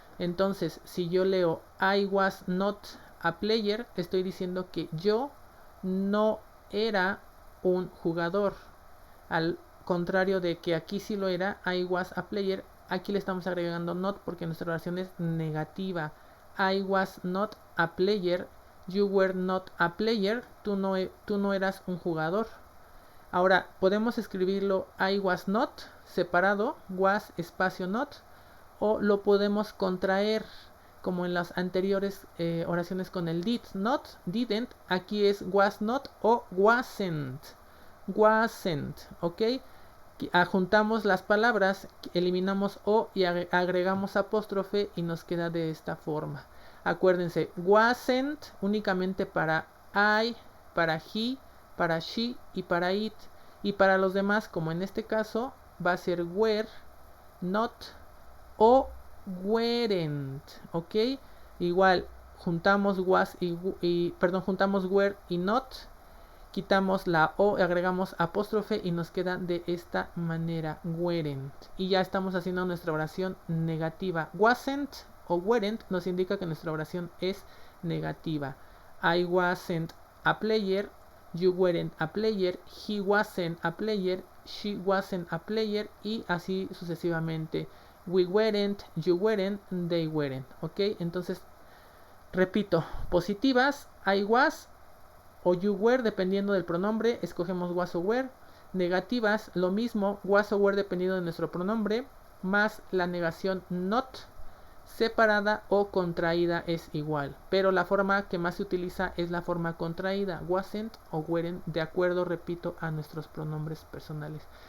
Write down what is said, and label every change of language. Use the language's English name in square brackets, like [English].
[Spanish] Entonces, si yo leo [English] I was not a player, [Spanish] estoy diciendo que yo no era un jugador. Al contrario de que aquí sí lo era, [English] I was a player, [Spanish] aquí le estamos agregando not porque nuestra oración es negativa. [English] I was not a player, you were not a player, [Spanish] tú no eras un jugador. Ahora, podemos escribirlo I was not, separado, was espacio not, o lo podemos contraer, como en las anteriores oraciones con el did not, didn't, aquí es was not o wasn't, wasn't, ¿ok? Juntamos las palabras, eliminamos o y agregamos apóstrofe y nos queda de esta forma. Acuérdense, wasn't únicamente para I, para he, para she y para it. Y para los demás, como en este caso, va a ser were, not o weren't, ¿ok? Igual, juntamos was juntamos were y not, quitamos la o, agregamos apóstrofe y nos queda de esta manera, weren't. Y ya estamos haciendo nuestra oración negativa. Wasn't o weren't nos indica que nuestra oración es negativa. [English] I wasn't a player, you weren't a player, he wasn't a player, she wasn't a player [Spanish] y así sucesivamente. [English] We weren't, you weren't, they weren't, ¿ok? [Spanish] Entonces, repito, positivas, [English] I was [Spanish] o you were dependiendo del pronombre, escogemos was o were. Negativas, lo mismo, was o were dependiendo de nuestro pronombre, más la negación not, separada o contraída es igual, pero la forma que más se utiliza es la forma contraída, wasn't o weren't, de acuerdo, repito, a nuestros pronombres personales.